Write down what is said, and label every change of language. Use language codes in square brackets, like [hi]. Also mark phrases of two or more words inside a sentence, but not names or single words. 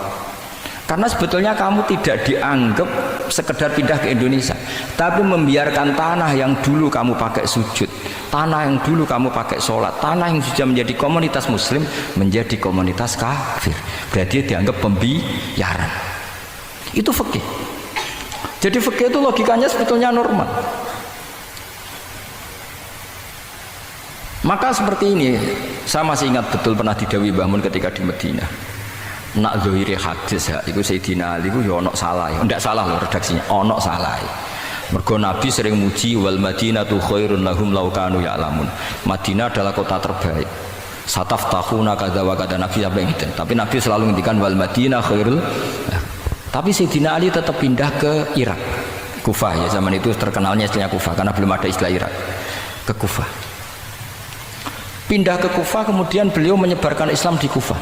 [id] Karena sebetulnya kamu tidak dianggap sekedar pindah ke Indonesia, tapi membiarkan tanah yang dulu kamu pakai sujud, tanah yang dulu kamu pakai sholat, tanah yang sudah menjadi komunitas muslim menjadi komunitas kafir. Berarti dianggap pembiaran. Itu fikih. Jadi fikih itu logikanya sebetulnya normal. Maka seperti ini, saya masih ingat betul pernah didhawuhi Mbah Mun ketika di Madinah. [jv] nak zahire hadis ya iku Sayyidina Ali iku ya ono salah ya ndak salah lho redaksinya ono salah. Mergo Nabi sering muji [ar] والمدينة خير لهم لو كانوا يعلمون. [id] Madinah adalah kota terbaik. [ar] ستفتحون كذا وكذا [id] Nabi apa gitu. Tapi Nabi selalu ngendikan [ar] والمدينة خير. [id] Tapi Sayyidina Ali tetap pindah ke Irak. Kufah ya zaman itu terkenalnya istilahnya Kufah karena belum ada istilah Irak. Ke Kufah. Pindah ke Kufah kemudian beliau menyebarkan Islam di Kufah.